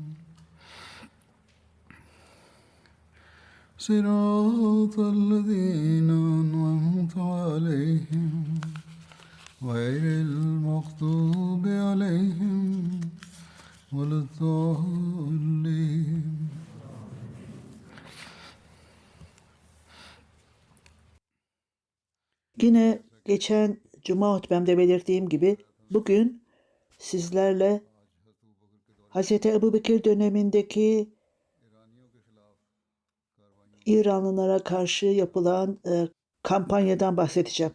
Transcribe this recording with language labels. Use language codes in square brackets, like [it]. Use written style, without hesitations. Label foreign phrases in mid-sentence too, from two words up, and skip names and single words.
[ar] صراط الذين أنعمت عليهم غير المغضوب عليهم ولا الضالين. [tr] Yine geçen Cuma hutbemde belirttiğim gibi bugün sizlerle Hz. Ebubekir dönemindeki İranlılara karşı yapılan kampanyadan bahsedeceğim.